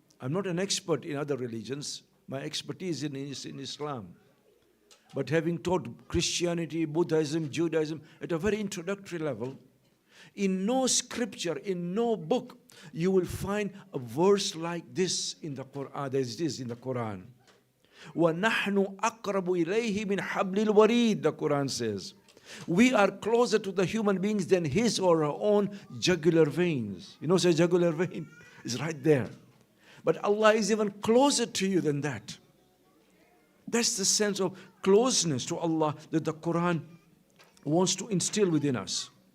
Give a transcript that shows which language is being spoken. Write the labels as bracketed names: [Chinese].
[English] I'm not an expert in other religions. My expertise is in Islam. But having taught Christianity, Buddhism, Judaism at a very introductory level, in no scripture, in no book, you will find a verse like this in the Quran. There's this in the Quran. [Arabic] وَنَحْنُ أَقْرَبُ إِلَيْهِ مِنْ حَبْلِ الْوَرِيدِ, [English] the Quran says. We are closer to the human beings than his or her own jugular veins. You know, say jugular vein is right there. But Allah is even closer to you than that. That's the sense of closeness to Allah that the Quran wants to instill within us.